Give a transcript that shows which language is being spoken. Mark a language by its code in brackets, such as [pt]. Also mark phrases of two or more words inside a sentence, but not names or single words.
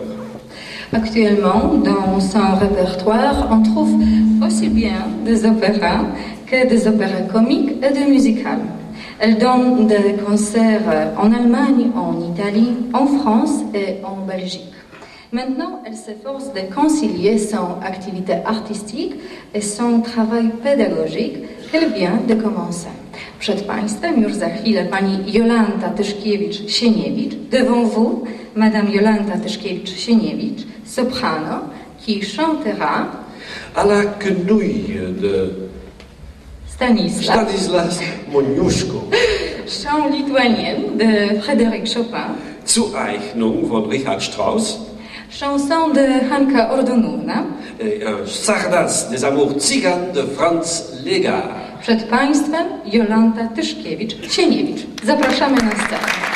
[fr] Actuellement, dans son répertoire, on trouve aussi bien des opéras que des opéras comiques et des musicales. Elle donne des concerts en Allemagne, en Italie, en France et en Belgique. Maintenant, elle s'efforce de concilier son activité artistique et son travail pédagogique qu'elle vient de commencer. [pl] Przed Państwem już za chwilę pani Jolanta Tyszkiewicz-Sieniewicz. [fr] Devant vous, Madame Jolanta Tyszkiewicz-Sieniewicz, soprano, qui chantera À la quenouille de Stanislas Moniuszko, chant lituanien de Frédéric Chopin, Zueignung von Richard Strauss, chanson de Hanka Ordonówna. et un sardas des amours tziganes de Franz Legard. [pl] Przed Państwem Jolanta Tyszkiewicz-Sieniewicz. Zapraszamy na scenę.